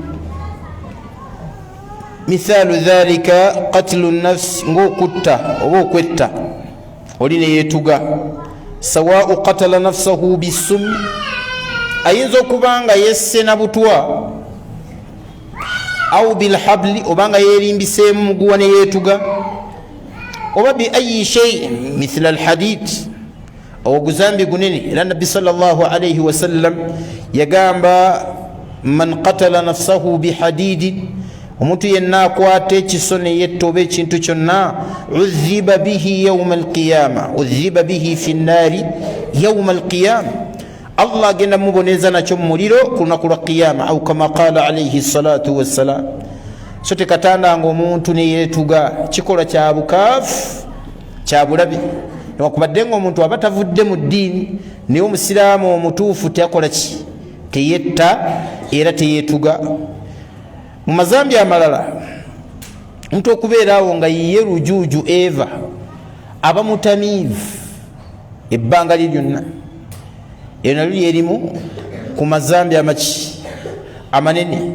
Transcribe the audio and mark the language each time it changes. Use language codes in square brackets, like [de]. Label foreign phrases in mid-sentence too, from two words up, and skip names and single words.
[ar] مثال ذلك قتل النفس, [lg] ng'okutta oba okwetta oli ne yeetuga [ar] سواء قتل نفسه بالسم, [lg] ayinza okubanga yesse na butwa, [ar] أو بالحبل, [lg] obanga yerimbiseemu muguwa ne yeetuga, oba [ar] بأي شيء مثل الحديد, [lg] oguzambi gunene. Era nabbi [ar] صلى الله عليه وسلم [lg] yagamba [ar] من قتل نفسه بحديد, [lg] omuntu yenna akwata ekiso ne yetta oba ekintu kyonna, [ar] عذب به يوم القيامة, عذب به في النار يوم القيامة, [lg] Allah agenda muboneza nakyo mu muliro ku lunaku lwa qiyama, [ar] أو كما قال عليه الصلاة والسلام. [lg] So tekatandanga omuntu ne yeetuga, kikola kya bukaafu kya bulabe, newankubadde nga omuntu aba tavudde mu ddiini, naye omusiraamu omutuufu teyakola ki, teyetta era teyeetuga. Mu mazambi amalala omuntu okubeeraawo nga yiye lujuuju eva, aba mutamiivu ebbanga lye lyonna, eyo nalyo lyerimu ku mazambi amanene.